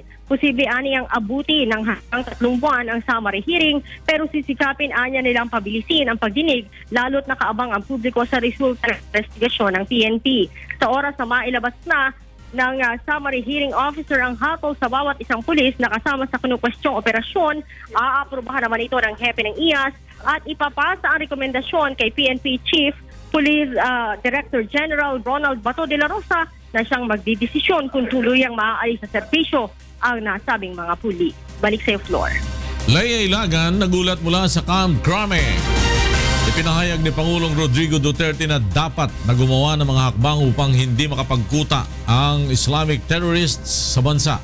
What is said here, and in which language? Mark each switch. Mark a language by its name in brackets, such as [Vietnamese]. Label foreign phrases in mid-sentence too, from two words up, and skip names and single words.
[Filipino] Posible ani ang abuti ng hanggang 3 buwan ang summary hearing, pero sisikapin anya nilang pabilisin ang pagdinig lalo't nakaabang ang publiko sa resulta ng investigasyon ng PNP. Sa oras na mailabas na ng summary hearing officer ang hatol sa bawat isang pulis na kasama sa kinukwestiyong operasyon, aaprubahan naman ito ng hepe ng IAS at ipapasa ang rekomendasyon kay PNP Chief Police Director General Ronald Bato de la Rosa na siyang magdidesisyon kung tuluyang maaalis sa serbisyo ang nasabing mga pulis. Balik sa floor. Lea Ilagan, nagulat mula sa Kamkrame. Ipinahayag ni Pangulong Rodrigo Duterte na dapat na gumawa ng mga hakbang upang hindi makapagkuta ang Islamic terrorists sa bansa.